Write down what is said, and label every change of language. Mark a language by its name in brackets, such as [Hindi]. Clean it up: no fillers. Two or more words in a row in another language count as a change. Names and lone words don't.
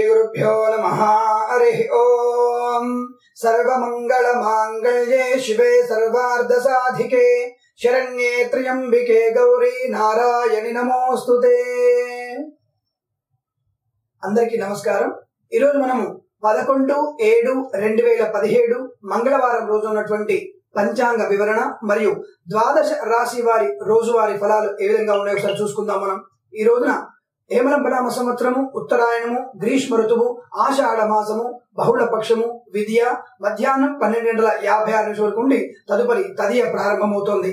[Sanskrit] श्रीगुरुभ्यो नमः। हरिः ओम्। सर्वमङ्गलमाङ्गल्ये शिवे सर्वार्धसाधिके शरण्ये त्र्यम्बिके गौरी नारायणि नमोस्तुते। [Telugu] అందరికీ నమస్కారం। ఈ రోజు మనము 11/7/2017 మంగళవారం రోజు ఉన్నటువంటి పంచాంగ వివరణ మరియు ద్వాదశ రాశి వారి రోజువారీ ఫలాలు ఏ విధంగా ఉన్నాయో ఒకసారి చూసుకుందాం. మనం ఈ రోజున హేమలంబనామ సంవత్సరము, ఉత్తరాయణము, గ్రీష్మ ఋతువు, ఆషాఢ మాసము, బహుళ పక్షము, విద్య మధ్యాహ్నం 12:56 వరకు ఉండి తదుపరి తదియ ప్రారంభమవుతోంది.